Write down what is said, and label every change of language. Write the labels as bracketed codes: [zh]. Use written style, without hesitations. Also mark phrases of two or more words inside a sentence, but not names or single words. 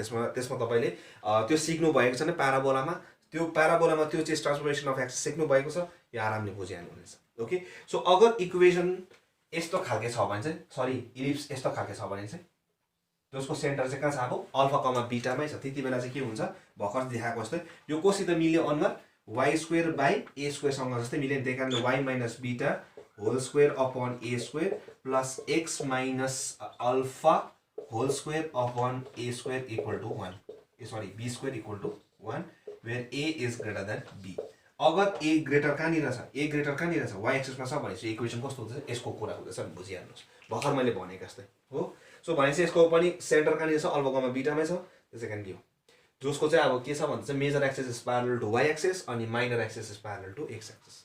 [ne] त्यसमा तपाईँले त्यो सिक्नु भएको छ नि प्याराबोलामा, त्यो प्याराबोलामा त्यो चाहिँ [en] transformation of axes [ne] सिक्नु भएको छ, यो आरामले बुझिहाल्नुहुनेछ। [en] okay, so [ne] अगर इक्वेसन यस्तो खालके छ भने चाहिँ, [en] sorry ellipse [ne] यस्तो खालके छ भने चाहिँ जसको सेन्टर चाहिँ कहाँ छ, अब [en] alpha comma beta [ne] छ, त्यति बेला चाहिँ के हुन्छ, भर्खर देखाएको जस्तै यो कोसित मिल्यो अनुहार [en] y square by a square [ne] जस्तै मिल्यो नि, त्यही कारणले [en] y minus beta whole square upon a square plus x minus alpha whole square upon a square equal to 1, sorry b square equal to 1 where a is greater than b. [ne] अगर [en] a greater [ne] कहाँनिर छ, [en] a greater [ne] कहाँनिर छ, [en] y axis [ne] छ भनेपछि इक्वेसन कस्तो हुँदैछ, यसको कुरा हुँदैछ नि, बुझिहाल्नुहोस् भर्खर मैले भनेको जस्तै हो। सो भनेपछि यसको पनि सेन्टर कहाँनिर छ, [en] alpha comma beta [ne] छ, त्यसै कारण के हो जसको चाहिँ अब के छ भन्दा चाहिँ [en] major axis is parallel to y axis [ne] अनि [en] minor axis is parallel to x axis.